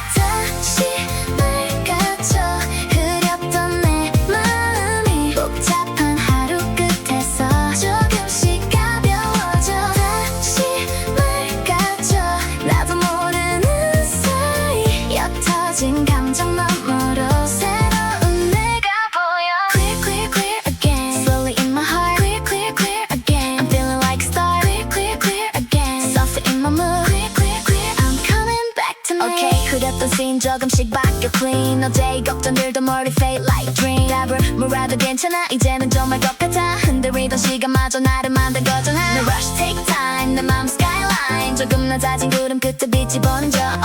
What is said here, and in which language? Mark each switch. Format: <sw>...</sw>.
<ko>다시 맑아져. 흐렸던 내 마음이 복잡한 하루 끝에서 조금씩 가벼워져. 다시 맑아져. 나도 모르는 사이 옅어진 감정 너머로 새로운 내가 보여.</ko> <en>Clear, clear, clear again. Slowly in my heart. Clear, clear, clear again. I'm feeling like a star. Clear, clear, clear again. Soft in my mood. Clear, clear, clear. I'm coming back to me.</en> <ko>Okay, 흐렸던 scene 조금씩 바뀌어 clean. 어제의 걱정들도 머리</ko> <en>fade like dream.</en> <ko>답을 물어도 괜찮아. 이제는 좀 알 것 같아. 흔들리던 시간마저 나를 만든 거잖아.</ko> <en>No rush, take time.</en> <ko>내 맘 skyline. 조금 낮아진 구름 끝에 빛이 번져.</ko>